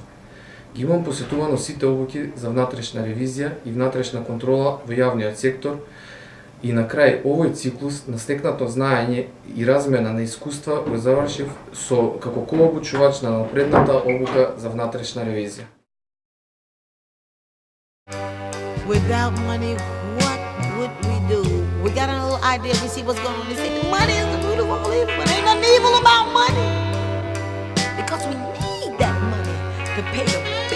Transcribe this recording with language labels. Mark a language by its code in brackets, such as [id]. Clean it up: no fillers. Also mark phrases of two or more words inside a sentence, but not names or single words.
[mk] Ги имам посетувано сите обуки за внатрешна ревизија и внатрешна контрола во јавниот сектор и на крај овој циклус на стекнато знаење и размена на искуства го завршив со како кообучувач на напредната обука за внатрешна ревизија. [en] Without money, what would we do? We got a little idea, we see what's going on. They say the money is the root of all evil, but ain't nothing evil about money. Because we need that money to pay the